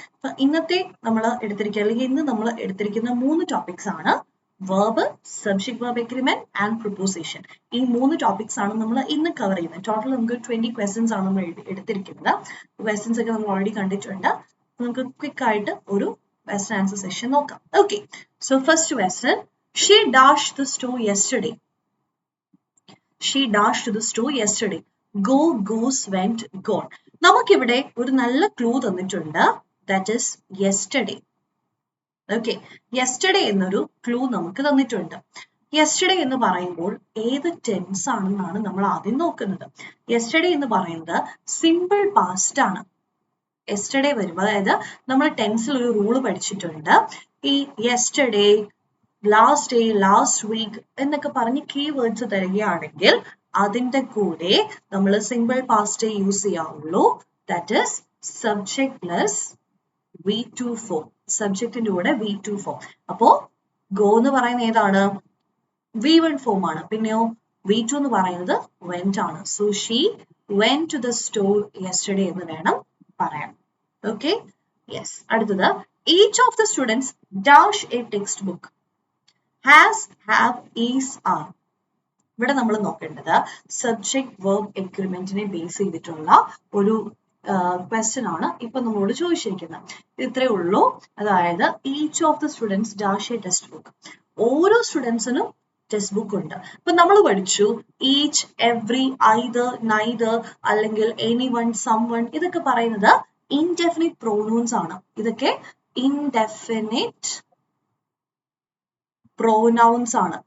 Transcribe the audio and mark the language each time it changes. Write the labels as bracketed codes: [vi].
[ml] അപ്പൊ ഇന്നത്തെ നമ്മൾ എടുത്തിരിക്കുക, അല്ലെങ്കിൽ ഇന്ന് നമ്മൾ എടുത്തിരിക്കുന്ന 3 ടോപ്പിക്സ് ആണ് verb, subject verb agreement and preposition. ഈ 3 ടോപ്പിക്സ് ആണ് നമ്മൾ ഇന്ന് കവർ ചെയ്യുന്നത്. ടോട്ടൽ നമുക്ക് 20 ക്വസ്റ്റ്യൻസ് ആണ് നമ്മൾ എടുത്തിരിക്കുന്നത്. ക്വസ്റ്റ്യൻസ് ഒക്കെ നമ്മൾ ഓൾറെഡി കണ്ടിട്ടുണ്ട്. നമുക്ക് ക്വിക്ക് ആയിട്ട് ഒരു [en] question answer session [ml] നോക്കാം. [en] Okay, so first question, she dashed the store yesterday. She dashed the store yesterday. Go, goose, went, gone. [ml] നമുക്കിവിടെ ഒരു നല്ല ക്ലൂ തന്നിട്ടുണ്ട്. [en] That is yesterday. [ml] Okay, yesterday എന്നൊരു ക്ലൂ നമുക്ക് തന്നിട്ടുണ്ട്. yesterday എന്ന് പറയുമ്പോൾ ഏത് ടെൻസ് ആണെന്നാണ് നമ്മൾ ആദ്യം നോക്കുന്നത്. yesterday എന്ന് പറയുന്നത് സിമ്പിൾ പാസ്റ്റ് ആണ്. യെസ്റ്റർഡേ വരും. അതായത് നമ്മൾ ടെൻസിൽ ഒരു റൂള് പഠിച്ചിട്ടുണ്ട്. ഈ yesterday, last day, last week എന്നൊക്കെ പറഞ്ഞ് കീവേഡ്സ് തരികയാണെങ്കിൽ അതിന്റെ കൂടെ നമ്മൾ simple പാസ്റ്റേ use ചെയ്യാവുള്ളൂ. That is subject plus V2 form. സബ്ജക്റ്റിന്റെ കൂടെ V2 ഫോം. അപ്പോ ഗോ എന്ന് പറയുന്നത് ഏതാണ്? V1 ഫോം ആണ്. പിന്നെയോ V2 എന്ന് പറയുന്നത് went ആണ്. So she [en] went to the store yesterday [ml] എന്ന് വേണം പറയാം. Okay, yes. [en] അടുത്തത്, each of the students dash a textbook. has, have, is, are. [ml] ഇവിടെ നമ്മൾ നോക്കേണ്ടത് സബ്ജക്ട് വെർബ് എഗ്രിമെന്റിനെ ബേസ് ചെയ്തിട്ടുള്ള ഒരു ക്വസ്റ്റ്യൻ ആണ് ഇപ്പൊ നമ്മളോട് ചോദിച്ചിരിക്കുന്നത്. ഇത്രയേ ഉള്ളൂ. അതായത് [en] each of the students dash a textbook. [ml] ഓരോ സ്റ്റുഡൻസിനും ടെക്സ്റ്റ് ബുക്ക് ഉണ്ട്. അപ്പൊ നമ്മൾ പഠിച്ചു ഈച്ച്, എവ്രി, ഐദർ, നൈദർ അല്ലെങ്കിൽ എനിവൺ, സംവൺ. ഇതൊക്കെ പറയുന്നത് ഇൻഡെഫിനിറ്റ് പ്രോനൗൺസ് ആണ്. ഇതൊക്കെ ഇൻഡെഫിനിറ്റ് പ്രോനൗൺസ് ആണ്.